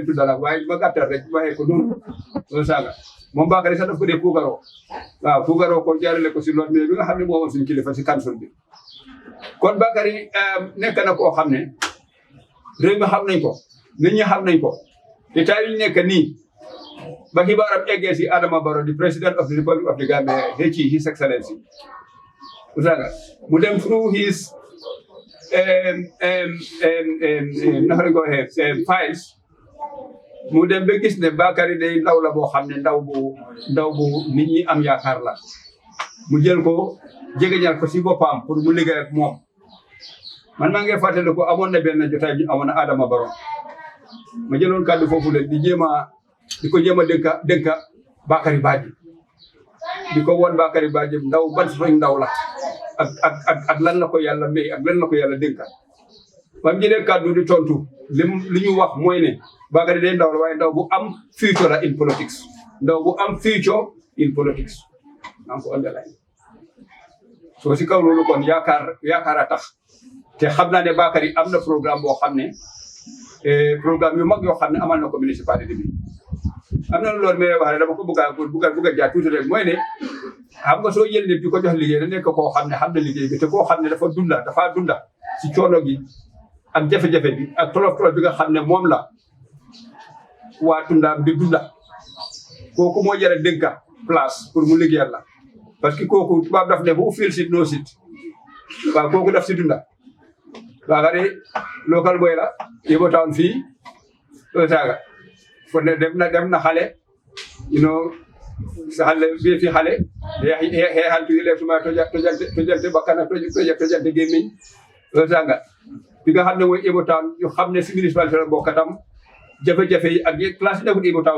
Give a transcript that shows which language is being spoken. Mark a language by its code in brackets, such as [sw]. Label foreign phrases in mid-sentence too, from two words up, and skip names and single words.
[wo] tuddal waaye ma gàttal rek waxee ko noonu loolu saaga moom Bakary sax daf ko dee puugaroo waaw puugaroo ko jaarale ko si Lord Mayor bi nga xam ne moo woon suñu kilifa si council bi kon Bakary nekk na koo xam ne réew mi xam nañ ko nit ñi xam nañ ko te tay yu nekk nii ba xibaaram eggee si Adama Barrow di [en] president of the Republic of the Gambia His Excellency [wo] Usaga mu dem [en] through his [wo] naka la ko waxee files mu dem ba gis ne Bakary day ndaw la boo xam ne ndaw bu nit ñi am yaakaar la mu jël ko jegeñal ko si boppam pour mu liggéey ak moom man maa ngi fàttali ko amoon na benn jotaay bi amoon na Adama Barrow ma jëloon kàddu foofu le di ko jéem a dénka Bakary Badjie di ko woon Bakary Badjie ndaw ban façon ndaw la ak lan la ko yàlla may ak lan la ko yàlla dénka ba mu jëlee kàddu di tontu li ñu wax mooy ne Bakary day ndaw la waaye ndaw bu am future la [en] in politics [wo] ndaw bu am [en] future in politics [wo] maa ngi ko underline soo si kaw loolu kon yaakaar a tax te xam naa ne Bakary am na programme boo xam ne programme yu mag yoo xam ne amal na ko municipalité bi am na loolu mais wax ne dama ko bëgg a jaar tuuti rek mooy ne xam nga soo jël nit di ko jox liggéey da nekk koo xam ne xam na liggéey bi te koo xam ne dafa dunda si coono gi ak jafe-jafe bi ak tolof bi nga xam ne moom la waa Tundaam di dunda kooku moo jar a dénka place pour mu liggéeyal la parce que kooku tubaab daf ne [en] who feels it knows it [wo] waaw kooku daf si dunda Bakary [en] local boy [wo] la yëbo town fii saaga fo ne dem na xale sa xale bi fi xale xeexal tuuti léegi suma tojante bakkan ak tojante gémmiñ saaga bi nga xam ne mooy yëbo town ñu xam ne si municipalité la bokkatam jafe-jafe yi ak classe yi nekkul yëbo town